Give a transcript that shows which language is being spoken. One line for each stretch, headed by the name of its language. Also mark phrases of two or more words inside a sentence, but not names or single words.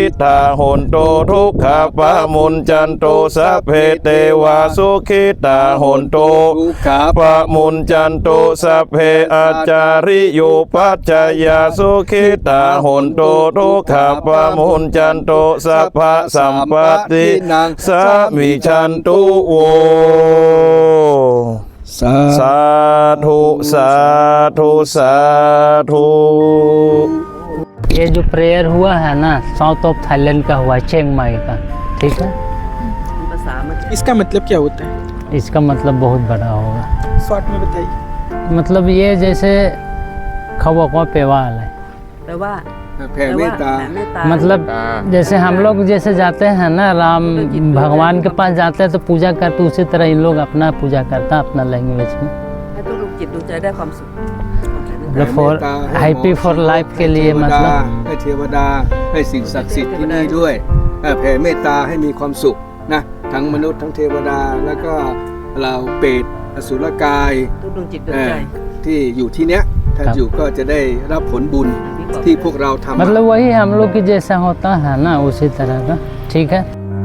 Pali: ตาโหนโตทุกขปะมุนจันโตสัพเพเทวาสุขิตาโหนโตทุกขปะมุนจันโตสัพเพอาจาริโยปัจจยาสุขิตาโหนโตทุกขปะมุนจันโตสัพพะสัมปตินังสามิชันตุโวสาธุสาธุสาธุ
Hindi: ये जो प्रेयर हुआ है ना
English: South of Thailand
Hindi: का हुआ चिंग माई का ठीक है इसका मतलब क्या होता है इसका मतलब बहुत बड़ा होगा शॉर्ट में बताइए मतलब ये जैसे खवा को पेवाल है
Thai: แปลว่า แผ่เมตตา
Hindi: मतलब जैसे हम लोग जैसे जाते हैं ना राम भगवान के पास जाते हैं तो पूजा करते उसी तरह इन लोग अपना पूजा करता अपना लैंग्वेज में
Thai: ให้ทุกดวงจิตดวงใจได้ความสุข
Hindi: मतलब
English: for happy for life
Hindi: के लिए मतलब
Thai: ให้เทวดาให้สิ่งศักดิ์สิทธิ์ที่นี่ด้วยแผ่เมตตาให้มีความสุขนะทั้งมนุษย์ทั้งเทวดาแล้วก็เราเปรตอสุรกาย ทุกดวงจิตดวงใจ ที่อยู่ที่เนี้ยท่านอยู่ก็จะได้รับผลบุญที่พวกเราทำ
Hindi: मतलब वही हम लोग की जैसा होता है ना उसी तरह का ठीक है